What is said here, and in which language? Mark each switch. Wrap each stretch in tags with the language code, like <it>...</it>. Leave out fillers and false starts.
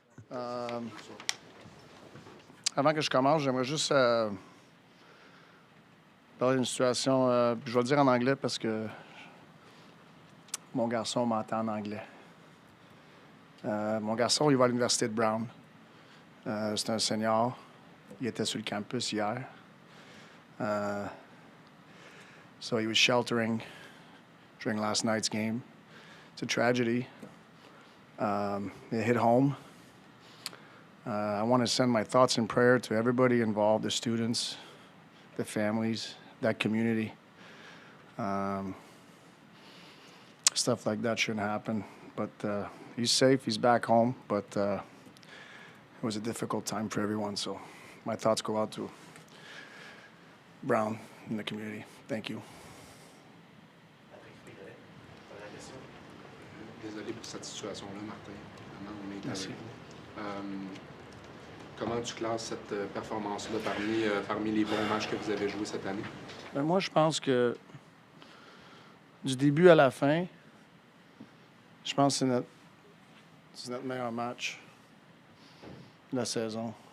<fr>Avant que je commence, j'aimerais juste parler d'une situation. Je vais le dire en anglais parce que mon garçon m'entend en anglais. Mon garçon, il va à l'université de Brown. C'est un senior. Il était sur le campus hier.</fr> <en>So he was sheltering during last night's game. It's a tragedy. It hit home. I want to send my thoughts and prayer to everybody involved, the students, the families, that community. Stuff like that shouldn't happen. But he's safe, he's back home, but it was a difficult time for everyone. So my thoughts go out to Brown and the community. Thank you.</en> <fr>Désolé pour cette situation-là, Martin. Vraiment, on est Merci. Comment tu classes cette performance-là parmi les bons matchs que vous avez joués cette année? Ben moi, je pense que du début à la fin, je pense que c'est notre meilleur match de la saison.</fr>